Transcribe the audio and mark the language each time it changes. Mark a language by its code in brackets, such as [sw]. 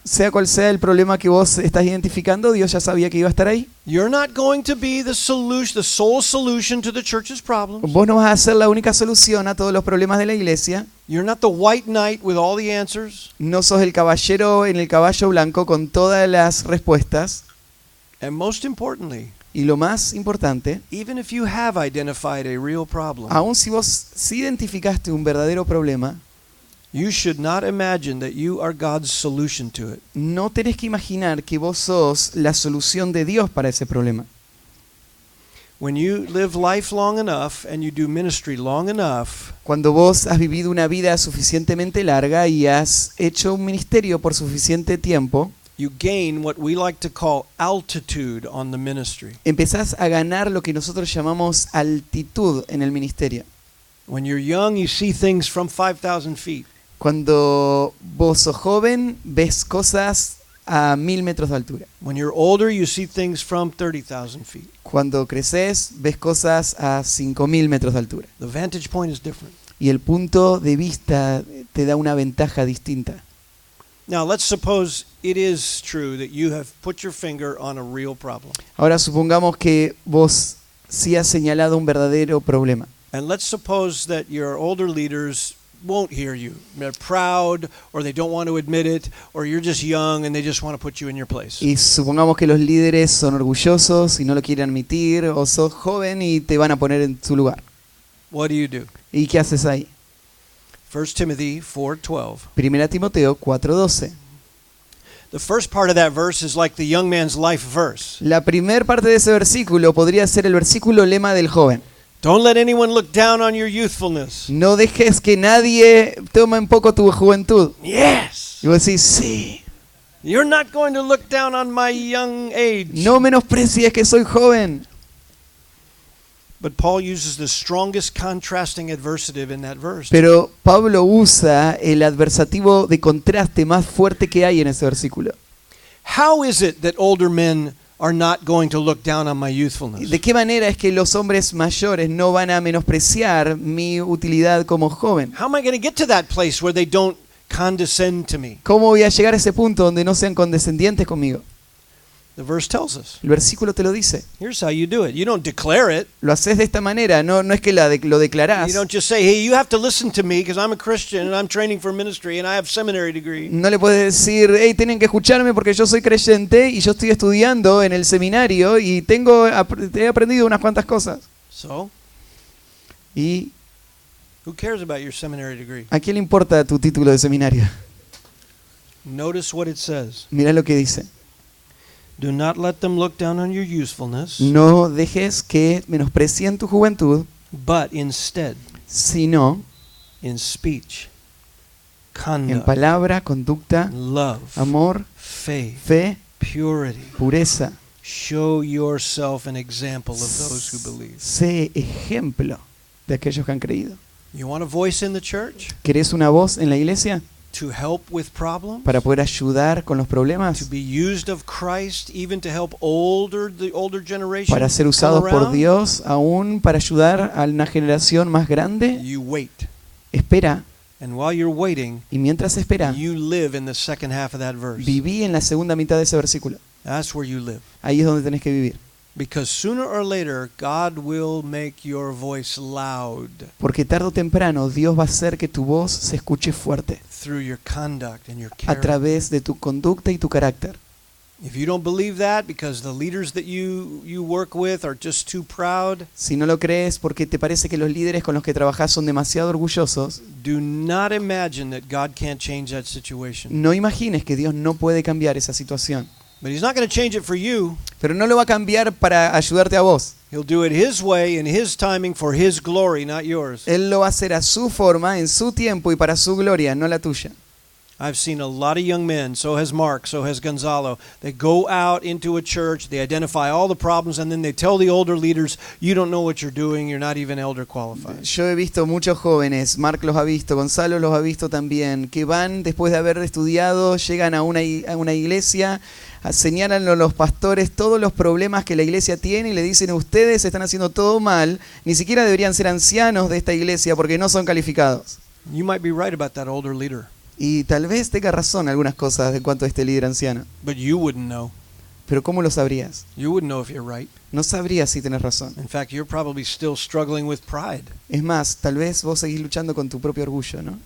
[es] Sea cual sea el problema que vos estás identificando, Dios ya sabía que iba a estar ahí. [en] You're not going to be the solution, the sole solution to the church's problems. [es] Vos no vas a ser la única solución a todos los problemas de la iglesia. [en] You're not the white knight with all the answers. [es] No sos el caballero en el caballo blanco con todas las respuestas. [en] And most importantly, [es] Y lo más importante, [en] even if you have identified a real problem, [es] aun si vos sí identificaste un verdadero problema, [en] you should not imagine that you are God's solution to it. [es] no tenés que imaginar que vos sos la solución de Dios para ese problema. [en] When you live life long enough and you do ministry long enough, [es] Cuando vos has vivido una vida suficientemente larga y has hecho un ministerio por suficiente tiempo, [en] you gain what we like to call altitude on the ministry. [es] empezás a ganar lo que nosotros llamamos altitud en el ministerio. [en] When you're young, you see things from 5,000 feet. [es] Cuando vos sos joven, ves cosas a 1000 metros de altura. [en] When you're older, you see things from 30,000 feet. [es] Cuando creces, ves cosas a 5000 metros de altura. [en] The vantage point is different. [es] Y el punto de vista te da una ventaja distinta. [en] Now, let's suppose it is true that you have put your finger on a real problem. [es] Ahora supongamos que vos sí has señalado un verdadero problema. [en] And let's suppose that your older leaders won't hear you. They're proud, or they don't want to admit it, or you're just young and they just want to put you in your place. [es] Y supongamos que los líderes son orgullosos y no lo quieren admitir, o sos joven y te van a poner en su lugar. [en] What do you do? [es] ¿Y qué haces ahí? [en] 1 Timothy 4:12. [es] 1 Timoteo 4:12. [en] The first part of that verse is like the young man's life verse. [es] La primer parte de ese versículo podría ser el versículo lema del joven. [en] Don't let anyone look down on your youthfulness. [es] No dejes que nadie tome en poco tu juventud. [en] Yes. [es] Y vos decís, sí. [en] You're not going to look down on my young age. [es] No menosprecies que soy joven. [en] But Paul uses the strongest contrasting adversative in that verse. [es] Pero Pablo usa el adversativo de contraste más fuerte que hay en ese versículo. [en] How is it that older men are not going to look down on my youthfulness? [es] ¿De qué manera es que los hombres mayores no van a menospreciar mi utilidad como joven? [en] How am I going to get to that place where they don't condescend to me? [es] ¿Cómo voy a llegar a ese punto donde no sean condescendientes conmigo? [en] The verse tells us. [es] El versículo te lo dice. [en] Here's how you do it. You don't declare it. [es] Lo haces de esta manera, no es que lo declarás. [en] You don't just say, hey, you have to listen to me because I'm a Christian and I'm training for ministry and I have seminary degree. [es] No le puedes decir, hey, tienen que escucharme porque yo soy creyente y yo estoy estudiando en el seminario y he aprendido unas cuantas cosas. [en] So, [es] ¿Y [en] who cares about your seminary degree? [es] a quién le importa tu título de seminario? [en] Notice what it says. [es] Mirá lo que dice. [en] Do not let them look down on your usefulness, [es] No dejes que menosprecien tu juventud, [en] but instead, [es] sino [en] in speech, [es] en [en] conduct, [es] palabra, conducta, [en] love, [es] amor, [en] faith, [es] fe, [en] purity, [es] pureza. [en] show yourself an example of those who believe. [es] Sé ejemplo de aquellos que han creído. [en] You want a voice in the church [es] ¿Querés una voz en la iglesia [en] to help with problems? [es] para poder ayudar con los [en] To [es] problemas? [en] be used of Christ, even to help the older generation [es] Para ser [en] come [es] usados por [en] around? [es] Dios, aún para ayudar a una generación más grande. [en] You wait. [es] Espera, [en] And while you're waiting, [es] y mientras espera, [en] you live in the second half of that verse. [es] viví en la segunda mitad de ese versículo. [en] That's where you live. [es] Ahí es donde tenés que vivir. [en] Because sooner or later, God will make your voice loud [es] Porque tarde o temprano Dios va a hacer que tu voz se escuche fuerte [en] through your conduct and your [es] a [en] character. [es] través de tu conducta y tu carácter. [en] If you don't believe that because the leaders that you work with are just too proud, [es] Si no lo crees porque te parece que los líderes con los que trabajás son demasiado orgullosos, [en] do not imagine that God can't change that situation. [es] no imagines que Dios no puede cambiar esa situación. [en] But He's not going to change it for you. [es] Pero no lo va a cambiar para ayudarte a vos. [en] He'll do it His way in His timing for His glory, not yours. [es] Él lo va a hacer a su forma, en su tiempo y para su gloria, no la tuya. [en] I've seen a lot of young men, so has Mark, so has Gonzalo. They go out into a church, they identify all the problems, and then they tell the older leaders, you don't know what you're doing, you're not even elder qualified. [es] Yo he visto muchos jóvenes, Mark los ha visto, Gonzalo los ha visto también, que van después de haber estudiado, llegan a una iglesia, señalan a los pastores todos los problemas que la iglesia tiene y le dicen, ustedes están haciendo todo mal, ni siquiera deberían ser ancianos de esta iglesia porque no son calificados. [en] You might be right about that older leader, [es] Y tal vez tenga razón algunas cosas de cuanto a este líder anciano, [en] but you wouldn't know. [es] pero ¿cómo lo sabrías? [en] You wouldn't know if you're right. [es] No sabrías si tenés razón. [en] In fact, you're probably still struggling with pride. [es] Es más, tal vez vos seguís luchando con tu propio orgullo, ¿no?